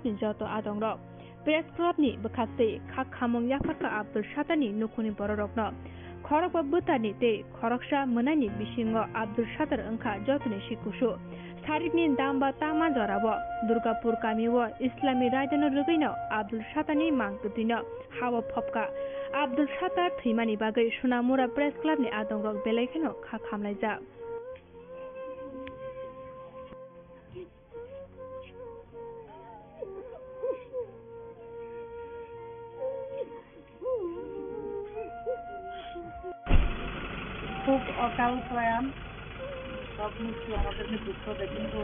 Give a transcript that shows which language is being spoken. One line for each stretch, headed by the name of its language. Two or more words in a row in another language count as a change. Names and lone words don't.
Kok Borok: ni Joto Adongrok, Press Club ni Bakate, Khak Khamong Yafarka Abdul Shatani Nukuni Bororokno, Khorok Butani te, Khoroksha Munani Bishingo Abdul Shatar Angka Jotuni Shikushu, Sarikni Damba Tama Jorabo, Durgapur Kamiwo, Islami Rajano Rugino, Abdul Shatani Mankuthino, Hawa Popka, Abdul Shatar Thimani Bagai Sunamura Press Club ni Adongrok Belekeno Khak Khamlaija.
Bangla: খুব অকাল প্রয়াণ, সব মৃত্যু আমাদেরকে দুঃখ দেয়, কিন্তু